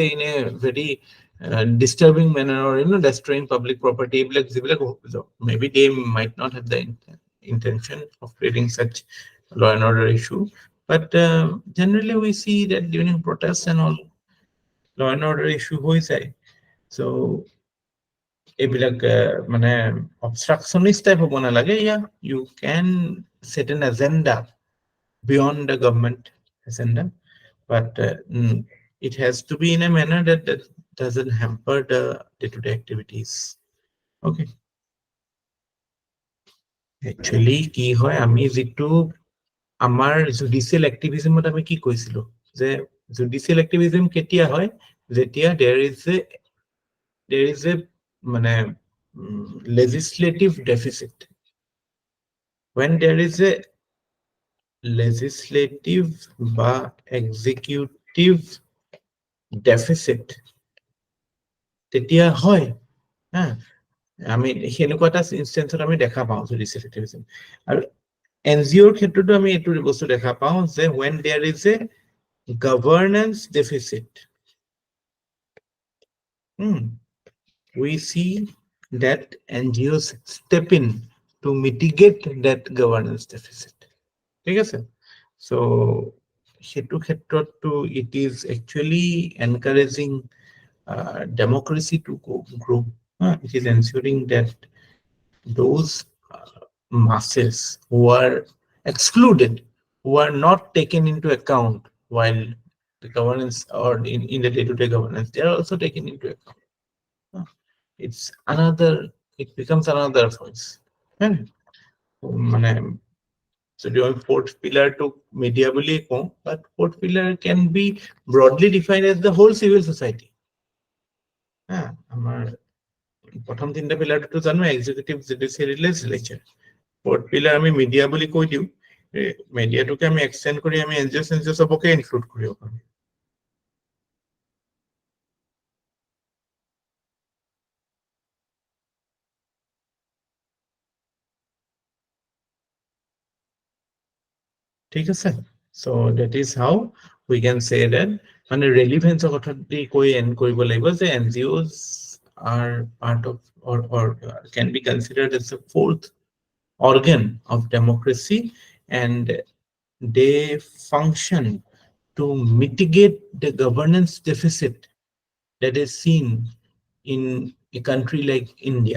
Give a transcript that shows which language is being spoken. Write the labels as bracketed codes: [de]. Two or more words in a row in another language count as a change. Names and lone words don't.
[en] in a very disturbing manner or destroying public property maybe they might not have the intention of creating such law and order issue, but generally we see that during protests and all law and order issue [as] হৈ যায় [en] so [as] এইবিলাক মানে [en] obstructionist type [as] হ'ব নালাগে [en] yeah you can set an agenda beyond the government agenda but it has to be in a manner that doesn't hamper the day-to-day activities. Okay, actually [as] কি হয় আমি যেটো আমাৰ জুডিশিয়াল এক্টিভিজমত আমি কি কৈছিলো যে [en] judicial activism [as] কেতিয়া হয় যেতিয়া [en] there is a [as] মানে [en] legislative deficit. When there is a legislative বা executive deficit [as] তেতিয়া হয় হ্যাঁ আমি হেনেকুৱা এটা ইনস্টেন্সত আমি দেখা পাওঁ [en] judicial activism [as] আৰু এনজিওৰ ক্ষেত্ৰতো আমি এইটো বস্তু দেখা পাওঁ যে [en] when there is a governance deficit we [as] see that NGOs [en] step in to mitigate that governance deficit. [as] ঠিক আছে [en] so [as] হেতু ক্ষেত্ৰতো [en] it is actually encouraging democracy to grow. It is ensuring that those masses who are excluded, who are not taken into account while the governance or in the day-to-day governance, they are also taken into account. It becomes another voice. So the fourth pillar to media but fourth pillar can be broadly defined as the whole civil society. [as] প্ৰথম তিনটা পিলাৰটো জানো [en] executive judiciary legislature fourth pillar [as] আমি মিডিয়া বুলি কৈ দিও মিডিয়াটোকে আমি এক্সটেন্ড কৰি আমি এনজিও সবকে ইনক্লুড কৰিব পাৰো ঠিক আছে [en] so that is how we can say that মানে relevance of [as] কথা দি কৈ এন্ড কৰিব লাগিব যে [en] NGOs are part of or can be considered as the fourth organ of democracy and they function to mitigate the governance deficit that is seen in a country like India.